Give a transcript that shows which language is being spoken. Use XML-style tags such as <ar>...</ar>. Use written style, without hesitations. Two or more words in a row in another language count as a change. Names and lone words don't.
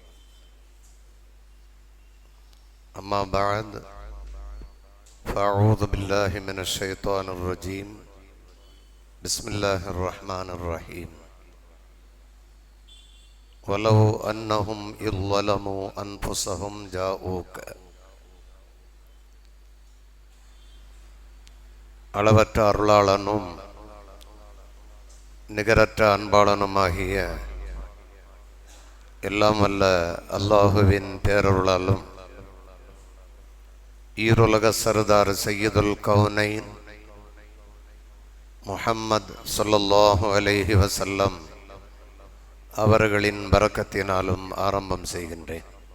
<ar>أما بعد فأعوذ بالله من الشيطان الرجيم. بسم الله الرحمن الرحيم. وَلَوْ أَنَّهُمْ إِذْ ظَلَمُوا أَنفُسَهُمْ جَاءُوكَ.</ar> <ta>அளவற்ற அருளாளனும் நிகரற்ற அன்பாளனுமாகிய எல்லாம் வல்ல அல்லாஹுவின் பேரருளாலும் ஈருலக சர்தார்</ta> <ar>سيد الكونين</ar> <ta>முஹம்மது</ta> <ar>صلى الله عليه وسلم</ar> <ta>அவர்களின் பரக்கத்தினாலும் ஆரம்பம் செய்கின்றேன்.</ta>